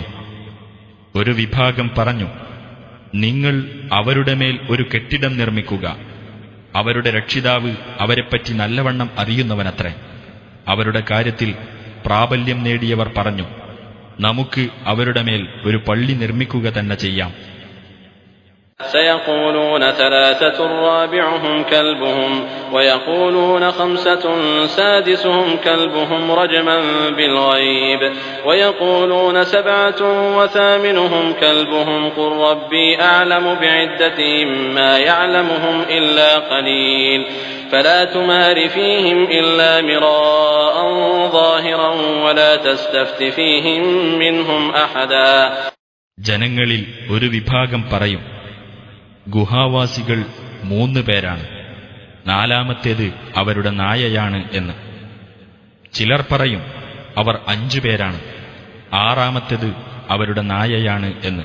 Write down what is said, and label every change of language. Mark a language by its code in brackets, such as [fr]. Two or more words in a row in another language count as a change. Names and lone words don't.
[ml] ഒരു വിഭാഗം പറഞ്ഞു, നിങ്ങൾ അവരുടെ മേൽ ഒരു കെട്ടിടം നിർമ്മിക്കുക. അവരുടെ രക്ഷിതാവ് അവരെപ്പറ്റി നല്ലവണ്ണം അറിയുന്നവനത്രേ. അവരുടെ കാര്യത്തിൽ പ്രാബല്യം നേടിയവർ പറഞ്ഞു, നമുക്ക് അവരുടെ മേൽ ഒരു പള്ളി നിർമ്മിക്കുക തന്നെ ചെയ്യാം. [ar] سيقولون 3 رابعهم كلبهم ويقولون 5 سادسهم كلبهم رجما بالغيب ويقولون 7 وثامنهم كلبهم قل ربي أعلم بعدتهم ما يعلمهم إلا قليل فلا تمار فيهم إلا مراء ظاهرا ولا تستفت فيهم منهم أحدا. [ml] ജനങ്ങളിൽ ഒരു വിഭാഗം പറയും, ഗുഹാവാസികൾ 3 പേരാണ്, 4-മത്തേത് അവരുടെ നായയാണ് എന്ന്. ചിലർ പറയും, അവർ 5 പേരാണ്, 6-മത്തേത് അവരുടെ നായയാണ് എന്ന്.